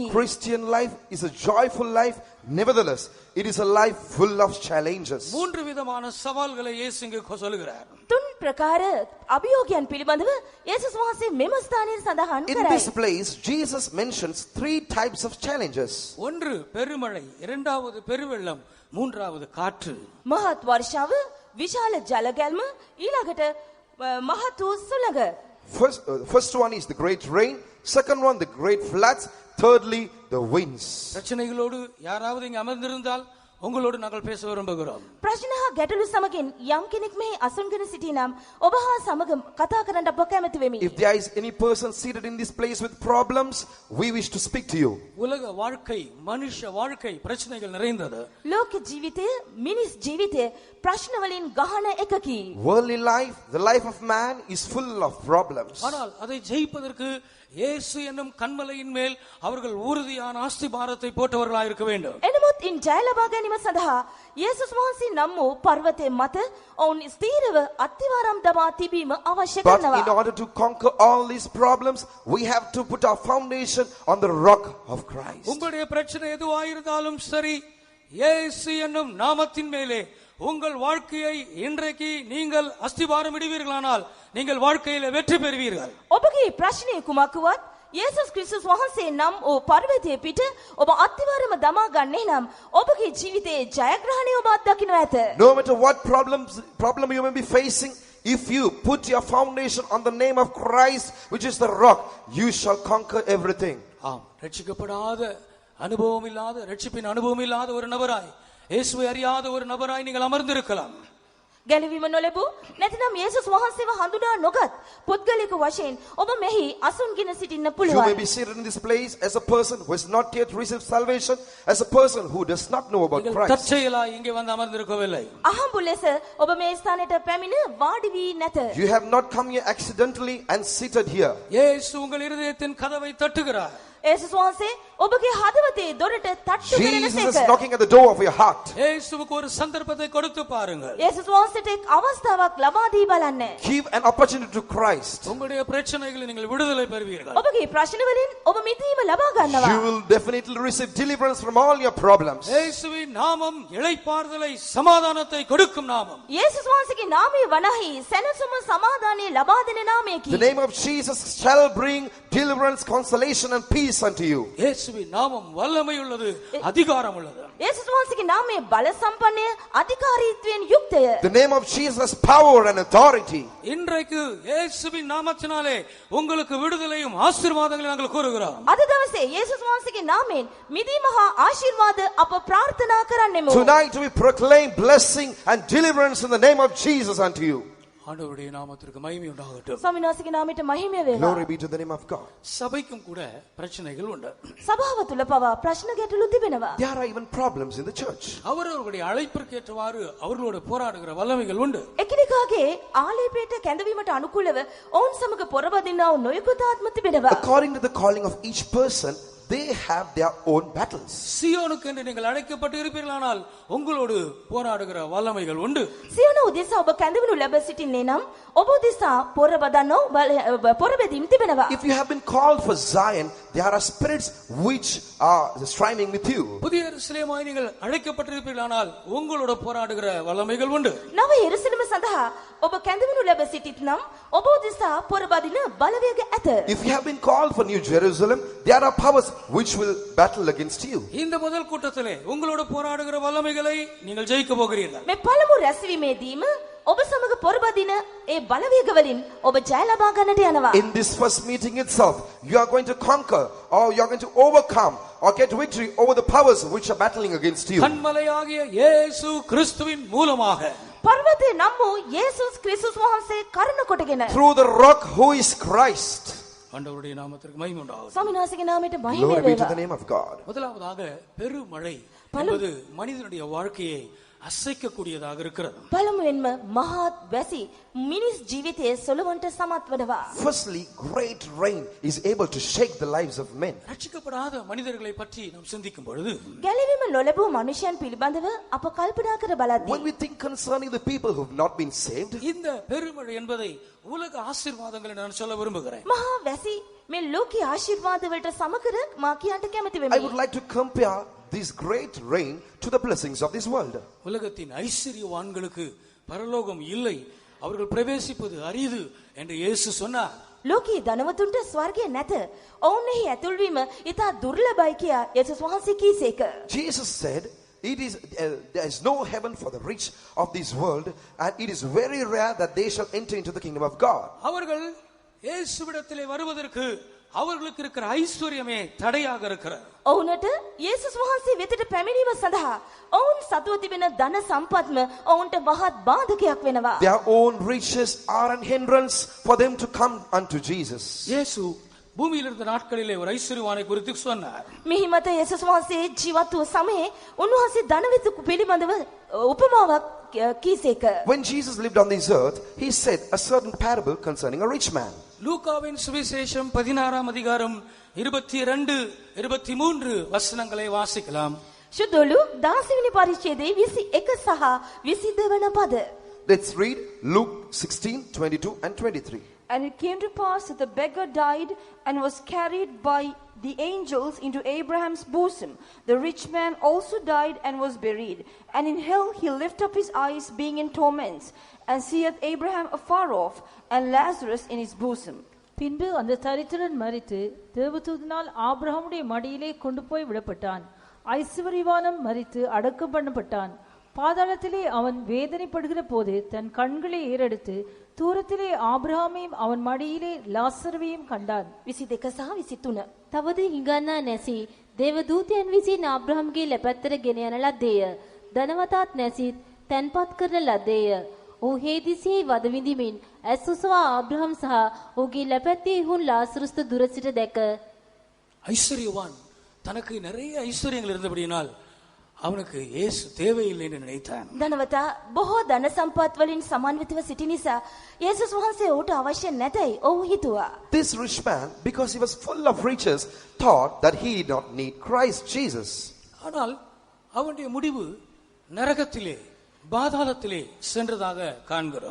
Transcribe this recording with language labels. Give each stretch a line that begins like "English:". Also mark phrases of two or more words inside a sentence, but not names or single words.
English: Christian life is a joyful life. Nevertheless, it is a life full of challenges.
Tamil: மூன்று விதமான சவால்களை இயேசு இங்கு சொல்கிறார்.
Sinhala: තුන් ප්‍රකාර අභියෝගයන් පිළිබඳව යේසුස් වහන්සේ මෙම ස්ථානයේ සඳහන්
English: In
Sinhala: කරයි.
English: this place, Jesus mentions 3 types of challenges.
Tamil: ஒன்று பெருமழை, இரண்டாவது பெருவெள்ளம், மூன்றாவது காற்று.
Sinhala: මහත් වර්ෂාව, විශාල ජල ගැල්ම, ඊළඟට මහත් වූ සුළඟ.
English: First one is the great rain. Second one, the great floods. Thirdly, the winds.
Tamil: பிரச்சனைகளோடு யாராவது இங்கு அமர்ந்திருந்தால் உங்களோடு நாங்கள் பேச விரும்புகிறோம்.
Sinhala: ප්‍රශ්න හා ගැටලු සමගින් යම් කෙනෙක් මෙහි අසුන්ගෙන සිටිනම් ඔබ හා සමග කතා කරන්න අප කැමති වෙමි.
English: If there is any person seated in this place with problems, we wish to speak to you.
Tamil: உலக வாழ்க்கை, மனுஷ வாழ்க்கை பிரச்சனைகள் நிறைந்தது.
Sinhala: ලෝක ජීවිතය, මිනිස් ජීවිතය ප්‍රශ්න වලින් ගහන එකකි.
English: Worldly life, the life of man is full of problems.
Tamil: ஆனால் அதை ஜெயிப்பதற்கு இயேசு என்னும் கன்மலையின் மேல் அவர்கள் உறுதியான ஆஸ்திபாரத்தை போட்டவர்களாக இருக்க வேண்டும்.
Sinhala: එනමුත් ඉන් ජය ලබා ගැනීම සඳහා යේසුස් වහන්සේ නම් වූ පර්වතයේ මත ඔවුන් ස්ථීරව අත්තිවාරම් දමා තිබීම අවශ්‍ය
English: But
Sinhala: කරනවා.
English: in order to conquer all these problems, we have to put our foundation on the rock of Christ.
Tamil: உங்களுடைய பிரச்சனை எதுவாயிருந்தாலும் சரி, இயேசு என்னும் நாமத்தின் மேலே உங்கள் வாழ்க்கையை இன்றைக்கு நீங்கள் அஸ்திபாரம் இடுவீர்களானால் நீங்கள் வாழ்க்கையில வெற்றி பெறுவீர்கள்.
Sinhala: ඔබගේ ප්‍රශ්නය කුමක්වත් යේසුස් ක්‍රිස්තුස් වහන්සේ නම් වූ පර්වතයේ පිට ඔබ අත්තිවාරම දමා ගන්නේ නම් ඔබගේ ජීවිතයේ ජයග්‍රහණය ඔබ අත්දකින්න ඇත.
English: No matter what problem you may be facing, if you put your foundation on the name of Christ, which is the rock, you shall conquer everything.
Tamil: ஆம், ரட்சிக்கப்படாத அனுபவம் இல்லாத, ரட்சிப்பின் அனுபவம் இல்லாத ஒரு நபராய், இயேசுவை அறியாத ஒரு நபராய் நீங்கள் அமர்ந்திருக்கலாம்.
Sinhala: ගැලවීම නොලැබූ නැතිනම් යේසුස් වහන්සේව හඳුනා නොගත් පුද්ගලික වශයෙන් ඔබ මෙහි අසුන්ගෙන සිටින්න
English: You may
Sinhala: පුළුවන්.
English: be seated in this place as a person who has not yet received salvation, as a person who does not know about
Tamil: நீங்கள்
English: Christ.
Tamil: தற்செயலாய் இங்கே வந்து அமர்ந்திருக்கவில்லை.
Sinhala: අහඹු ලෙස ඔබ මේ ස්ථානයට පැමිණ වාඩි වී නැත.
English: You have not come here accidentally and seated here.
Tamil: இயேசு உங்கள் இருதயத்தின் கதவை தட்டுகிறார்.
Sinhala: යේසුස් වහන්සේ ඔබගේ හදවතේ දොරට තට්ටු කරන
English: Jesus is
Sinhala: සේක.
English: knocking at the door of your heart.
Tamil: இயேசுவுக்கு ஒரு சந்தர்ப்பத்தை கொடுத்து பாருங்கள்.
Sinhala: යේසුස් වහන්සේට එක් අවස්ථාවක් ලබා දී බලන්න.
English: Give an opportunity to Christ.
Tamil: உங்களுடைய பிரச்சனைகளை நீங்கள் விடுதலை பெறுவீர்கள்.
Sinhala: ඔබගේ ප්‍රශ්න වලින් ඔබ මිදීම ලබා ගන්නවා.
English: You will definitely receive deliverance from all your problems.
Tamil: இயேசுவின் நாமம் இளைப்பாறுதலை, சமாதானத்தை கொடுக்கும் நாமம்.
Sinhala: යේසුස් වහන්සේගේ නාමය වනාහි සැනසුම සමාදානය ලබා දෙන නාමයකි.
English: The name of Jesus shall bring deliverance, consolation and peace unto you.
Tamil: இயேசுவின் நாமம் வல்லமை உள்ளது, அதிகாரம் உள்ளது.
Sinhala: යේසුස් වහන්සේගේ නාමය බල සම්පන්නය, අධිකාරීත්වයෙන් යුක්තය.
English: The name of Jesus has power and authority.
Tamil: இன்றைக்கு இயேசுவின் நாமத்தினாலே உங்களுக்கு விடுதலையும் ஆசீர்வாதங்களையும் நாங்கள் கூறுகிறோம்.
Sinhala: අද දවසේ යේසුස් වහන්සේගේ නාමයෙන් මිදීම හා ආශිර්වාද අප ප්‍රාර්ථනා කරන්නෙමු.
English: Tonight we proclaim blessing and deliverance in the name of Jesus unto you.
Tamil: ஆண்டவருடைய நாமத்திற்கு மகிமை உண்டாகட்டும்.
Sinhala: ස්වාමීන් වහන්සේගේ නාමයට මහිමය වේවා.
English: Glory be to the name of God.
Tamil: சபைக்கும் கூட பிரச்சனைகள் உண்டு.
Sinhala: සභාව තුල පවා ප්‍රශ්න ගැටලු තිබෙනවා.
English: There are even problems in the church.
Tamil: அவரவர்களுடைய அழைப்பிற்கேற்றவாறு அவர்களோட போராடுகிற வல்லமைகள் உண்டு.
Sinhala: එකිනෙකාගේ ආලේපයට කැඳවීමට අනුකූලව ඔවුන් සමග පොරබදිනා වූ නොයෙකුත් ආත්ම තිබෙනවා.
English: According to the calling of each person, they have their own battles.
Tamil: சியோனுக்கு என்று நீங்கள் அழைக்கப்பட்டு இருப்பீர்களானால் உங்களோடு போராடுகிற வல்லமைகள் உண்டு.
Sinhala: සියොන උදෙසා ඔබ කැඳවනු ලැබ සිටින්නේ නම් ඔබ උදෙසා පොරබදනෝ පොරබැදීම් තිබෙනවා.
English: If you have been called for Zion, there are spirits which are striving with you.
Tamil: புதிய எருசலேமாய் நீங்கள் அழைக்கப்பட்டிருப்பீர்களானால் உங்களோட போராடுகிற வல்லமைகள் உண்டு.
Sinhala: නව යෙරුසලම සඳහා ඔබ කැඳවනු ලැබ සිටිත් නම් ඔබ උදෙසා පොරබදින බලවේග ඇත.
English: If you have been called for New Jerusalem, there are powers which will battle against you.
Tamil: இந்த முதல் கூட்டத்திலே உங்களோட போராடுகிற வல்லமைகளை நீங்கள் ஜெயிக்க போகிறீர்கள்.
Sinhala: මේ පළමු රැස්වීමේදීම ඔබ සමග පොරබදින ඒ බලවේග වලින් ඔබ ජය ලබා ගන්නට යනවා.
English: In this first meeting itself, you are going to conquer or you are going to overcome or get victory over the powers which are battling against you.
Tamil: கன்மலையாகிய இயேசு கிறிஸ்துவின் மூலமாக
Sinhala: පර්වතේ නම් වූ යේසුස් ක්‍රිස්තුස් වහන්සේ කරුණ කොටගෙන
English: Through the rock who is Christ.
Tamil: ஆண்டவருடைய நாமத்திற்கு மகிமை உண்டாகட்டும்.
Sinhala: ස්වාමීන් වහන්සේගේ නාමයට මහිම
English: Glory be to
Sinhala: වේවා.
English: the name of God.
Tamil: முதலாவதாக பெருமழை என்பது மனிதனுடைய வாழ்க்கையை அசைக்கக்கூடியதாக இருக்கிறது.
Sinhala: පළමුවෙන්ම මහත් වැසි මිනිස් ජීවිතයේ සොලවන්ට සමත් වනවා.
English: Firstly, great rain is able to shake the lives of men.
Tamil: ரட்சிக்கப்படாத மனிதர்களை பற்றி நாம் சிந்திக்கும் பொழுது
Sinhala: ගැලවීම නොලැබූ මනුෂ්‍යයන් පිළිබඳව අප කල්පනා කර බලද්දී
English: When we think concerning the people who have not been saved,
Tamil: இந்த பெருமழை என்பதை உலக ஆசீர்வாதங்களை நான் சொல்ல விரும்புகிறேன்.
Sinhala: මහා වැසි මේ ලෝකීය ආශිර්වාද වලට සමකර මා කියන්ට කැමති
English: I would
Sinhala: වෙමි.
English: like to compare this great rain to the blessings of this world.
Tamil: உலகத்தின் ஐஸ்வர்யவான்களுக்கு பரலோகம் இல்லை, அவர்கள் பிரவேசிப்பது அரிது என்று இயேசு சொன்னார்.
Sinhala: ලෝකීය ධනවතුන්ට ස්වර්ගය නැත. ඔවුන් එහි ඇතුල්වීම ඉතා දුර්ලභයි කියා යේසුස් වහන්සේ කීසේක.
English: Jesus said, there is no heaven for the rich of this world, and it is very rare that they shall enter into the kingdom of God.
Tamil: அவர்கள் இயேசுவிடத்திலே வருவதற்கு அவர்களுக்கு இருக்கிற ஐஸ்வர்யமே தடையாக இருக்கிறது.
Sinhala: ඔවුන්ට යේසුස් වහන්සේ වෙතට පැමිණීම සඳහා ඔවුන් සතුව තිබෙන ධන සම්පත්ම ඔවුන්ට මහත් බාධකයක් වෙනවා.
English: Their own riches are an hindrance for them to come unto Jesus.
Tamil: இயேசு பூமியில் இருந்த நாட்களிலே ஒரு ஐஸ்வர்யவானை குறித்து சொன்னார்.
Sinhala: මිහිමත යේසුස් වහන්සේ ජීවත් වූ සමයේ උන්වහන්සේ ධනවෙතෙකු පිළිබඳව උපමාවක් කීසේක.
English: When Jesus lived on this earth, he said a certain parable concerning a rich man.
Tamil: லூக்காவின் சுவிசேஷம் 16ஆம் அதிகாரம் 22, 23 வசனங்களை வாசிக்கலாம்.
Sinhala: ශුද්ධලු 16 වෙනි පරිච්ඡේදයේ 21 සහ 22 වන පද.
English: Let's read Luke 16, 22 and 23. And it came to pass that the beggar died and was carried by the angels into Abraham's bosom. The rich man also died and was buried. And in hell he lifted up his eyes, being in torments, and seeth Abraham afar off, and Lazarus in his bosom.
Tamil: பின்பு அந்த தரித்திரன் மரித்து தேவதூதனால் ஆபிரகாமுடைய மடியிலே கொண்டு போய் விடப்பட்டான். ஐஸ்வர்யவானும் மரித்து அடக்கம் பண்ணப்பட்டான். பாதாளத்திலே அவன் வேதனைப்படுகிற போது தன் கண்களை ஏறெடுத்து தூரத்திலே ஆபிரகாமையும் அவன் மடியிலே லாசருவையும் கண்டான்.
Sinhala: 22 සහ 23. තවද හිඟන්නා නැසී දේවදූතයන් විසින් ආබ්‍රහම්ගේ ලැපැත්තට ගෙන යන ලද්දේය. ධනවතාත් නැසීත් තැන්පත් කරන ලද්දේය. ඔහු හේදිසියෙහි වද විඳිමින් ඇස් ඔසවා ආබ්‍රහම් සහ ඔහුගේ ලැපැත්තේ හුන් ලාසරුස්ත දුර සිට දැක.
Tamil: ஐஸ்வர்யவான் தனக்கு நிறைய ஐஸ்வர்யங்கள் இருந்தபடியினால் அவனுக்கு இயேசு தேவையில்லை என்று நினைத்தான்.
Sinhala: ධනවතා බොහෝ ධන සම්පත් වලින් සමන්විතව සිටි නිසා යේසුස් වහන්සේ ඌට අවශ්‍ය නැතයි ඔහු හිතුවා.
English: This rich man, because he was full of riches, thought that he did not need Christ Jesus.
Tamil: ஆனால் அவனுடைய முடிவு நரகத்திலே பாதாளத்திலே சென்றதாக காண்கிறோம்.